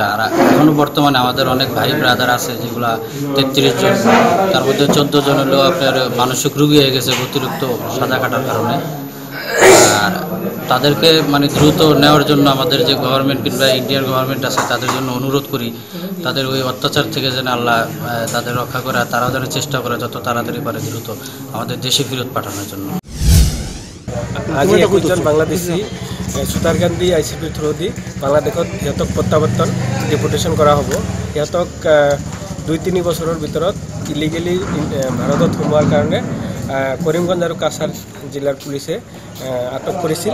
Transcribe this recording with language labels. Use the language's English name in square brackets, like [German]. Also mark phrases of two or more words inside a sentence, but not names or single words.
[Bangla] আর এখনও বর্তমানে আমাদের অনেক ভাই ব্রাদার আছে যেগুলা 33 জন, তার মধ্যে 14 জন হলেও আপনার মানসিক রোগী হয়ে গেছে অতিরিক্ত সাজা কাটার কারণে। আর তাদেরকে মানে দ্রুত নেওয়ার জন্য আমাদের যে গভর্নমেন্ট কিংবা ইন্ডিয়ার গভর্নমেন্ট আছে তাদের জন্য অনুরোধ করি, তাদের ওই অত্যাচার থেকে যেন আল্লাহ তাদের রক্ষা করে, তারাও যেন চেষ্টা করে যত তাড়াতাড়ি পারে দ্রুত আমাদের দেশে ফেরত পাঠানোর জন্য। [Assamese] আজি 21 জন বাংলাদেশী সুতারকান্দি [English] ICP through the [Assamese] বাংলাদেশত সিহঁতক প্ৰত্যাৱৰ্তন ডিপোৰ্টেশ্যন কৰা হ'ব। সিহঁতক 2-3 বছৰৰ ভিতৰত ইলিগেলি ভাৰতত সোমোৱাৰ কাৰণে কৰিমগঞ্জ আৰু কাছাৰ জিলাৰ পুলিচে আটক কৰিছিল।